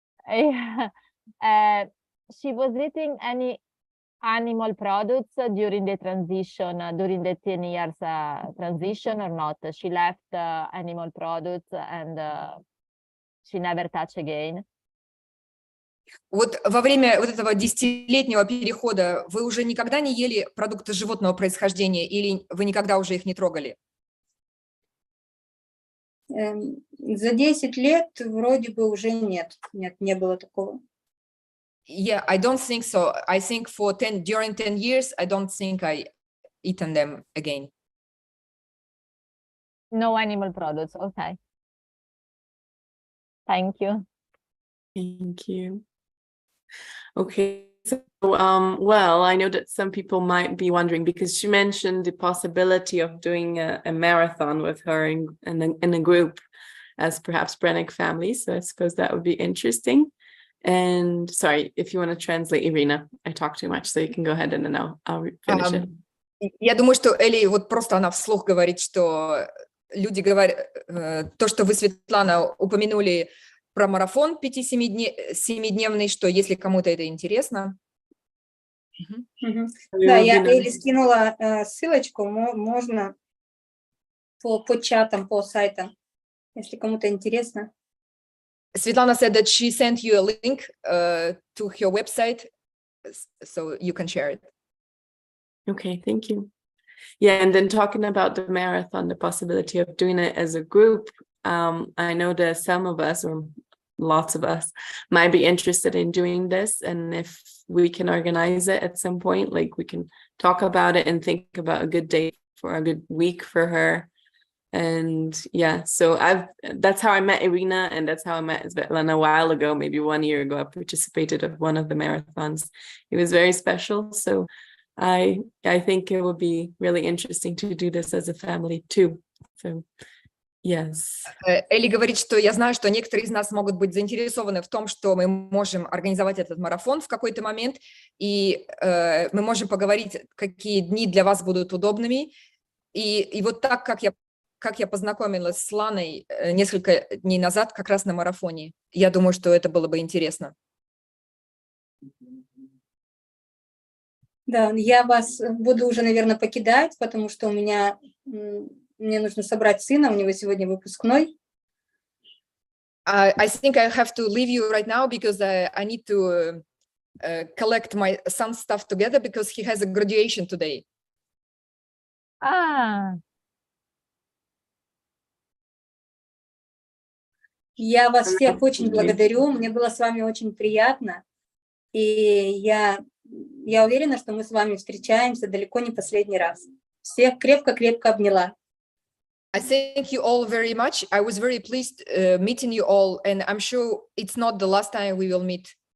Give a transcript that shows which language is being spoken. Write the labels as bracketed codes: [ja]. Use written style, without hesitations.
[en] Yeah. She was eating any animal products during the transition, during the 10 years transition or not? She left animal products and she never touched again. [ru] Вот во время вот этого 10-летнего перехода вы уже никогда не ели продукты животного происхождения или вы никогда уже их не трогали? За 10 лет вроде бы уже нет, не было такого. [en] Yeah, I don't think so. I think during 10 years, I don't think I eaten them again. No animal products. Okay. Thank you. Thank you. Okay, so well, I know that some people might be wondering because she mentioned the possibility of doing a marathon with her in a group as perhaps Pranic family. So I suppose that would be interesting. And sorry, if you want to translate, Irina, I talk too much, so you can go ahead and then I'll finish it. [ru] Я думаю, что Элли вот просто она вслух говорит, что люди говорят, то, что вы, Светлана, упомянули про марафон 7-дневный, что если кому-то это интересно. Да, я Элли скинула ссылочку, можно по чатам, по сайтам, если кому-то интересно. [en] Svetlana said that she sent you a link to her website, so you can share it. Okay, thank you. Yeah, and then talking about the marathon, the possibility of doing it as a group, I know that some of us, or lots of us, might be interested in doing this, and if we can organize it at some point, like we can talk about it and think about a good date for a good week for her. And yeah, so that's how I met Irina, and that's how I met Svetlana a while ago, maybe 1 year ago. I participated in one of the marathons. It was very special. So I think it would be really interesting to do this as a family too. So yes. [ru] Элли говорит, что я знаю, что некоторые из нас могут быть заинтересованы в том, что мы можем организовать этот марафон в какой-то момент, и мы можем поговорить, какие дни для вас будут удобными. И вот так, как я познакомилась с Ланой несколько дней назад, как раз на марафоне. Я думаю, что это было бы интересно. Да, я вас буду уже, наверное, покидать, потому что мне нужно собрать сына, у него сегодня выпускной. [en] I think I have to leave you right now because I need to collect my son's stuff together because he has a graduation today. [ru] Я вас всех очень благодарю, мне было с вами очень приятно, и я уверена, что мы с вами встречаемся далеко не последний раз. Всех крепко-крепко обняла. [en] I thank you all very much. I was very pleased meeting you all, and I'm sure it's not the last time we will meet.